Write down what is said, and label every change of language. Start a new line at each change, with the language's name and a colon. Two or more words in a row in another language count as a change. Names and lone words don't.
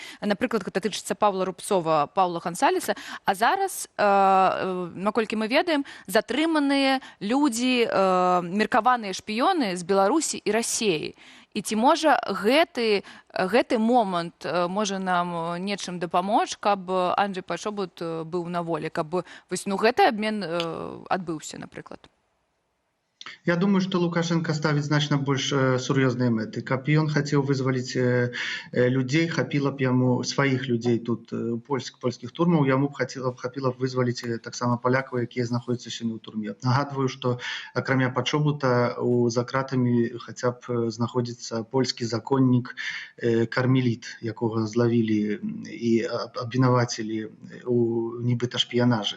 Belarusian: Напрыклад, гэта тычыцца Паўла Рубцова, Паўла Гансалеса. А зараз, наколькі мы ведаем, затрыманыя людзі, меркаваныя шпіёны з Беларусі і Расіі. І ці можа гэты момант можа нам нечым дапамочь, каб Анджэй Пачобут быў на волі, каб гэты абмен адбыўся, напрыклад?
Russian: Я думаю, что Лукашенко ставит значно больше
Belarusian: сур'ёзныя мэты. Каб ён хацеў вызваліць людзей, хапіла б яму сваіх людзей тут польскіх турмаў, яму б хапіла б вызваліць таксама палякаў, якія знаходзяцца сёння ў турме. Нагадваю, што акрамя Пачобута за кратамі хаця б знаходзіцца польскі законнік Кармеліт, якога злавілі і абвінавацілі у нібыта шпіянажы.